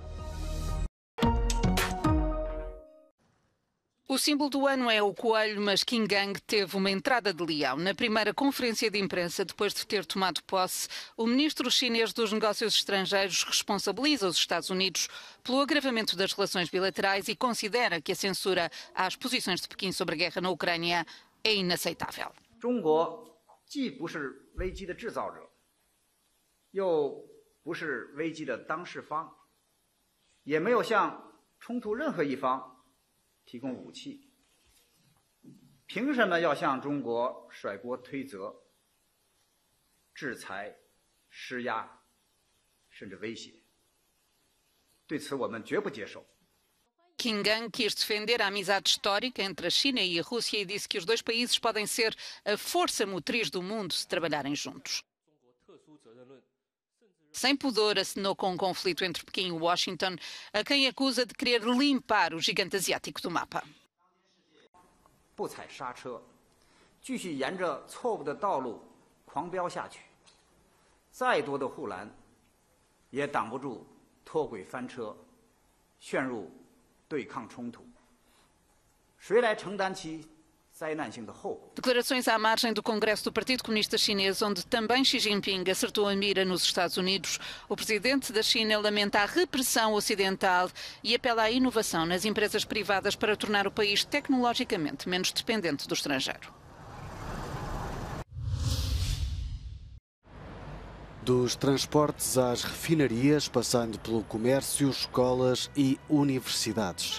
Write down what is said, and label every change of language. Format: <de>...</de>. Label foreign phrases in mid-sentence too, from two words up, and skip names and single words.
<pt>O símbolo do ano é o coelho, mas Qin Gang teve uma entrada de leão. Na primeira conferência de imprensa, depois de ter tomado posse, o ministro chinês dos Negócios Estrangeiros responsabiliza os Estados Unidos pelo agravamento das relações bilaterais e considera que a censura às posições de Pequim sobre a guerra na Ucrânia é inaceitável.</pt> <zh>中国既不是危机的制造者，又不是危机的当事方，也没有向冲突任何一方提供武器，凭什么要向中国甩锅推责、制裁、施压，甚至威胁？对此我们绝不接受。</zh> <pt>Qin Gang quis defender a amizade histórica entre a China e a Rússia e disse que os dois países podem ser a força motriz do mundo se trabalharem juntos. Sem pudor, acenou com um conflito entre Pequim e Washington, a quem acusa de querer limpar o gigante asiático do mapa.</pt> <zh>不踩刹车，继续沿着错误的道路狂飙下去，再多的护栏也挡不住脱轨翻车，陷入对抗冲突。谁来承担其灾难性的后果？</zh> <pt>Declarações à margem do Congresso do Partido Comunista Chinês, onde também Xi Jinping acertou a mira nos Estados Unidos. O presidente da China lamenta a repressão ocidental e apela à inovação nas empresas privadas para tornar o país tecnologicamente menos dependente do estrangeiro. Dos transportes às refinarias, passando pelo comércio, escolas e universidades.</pt>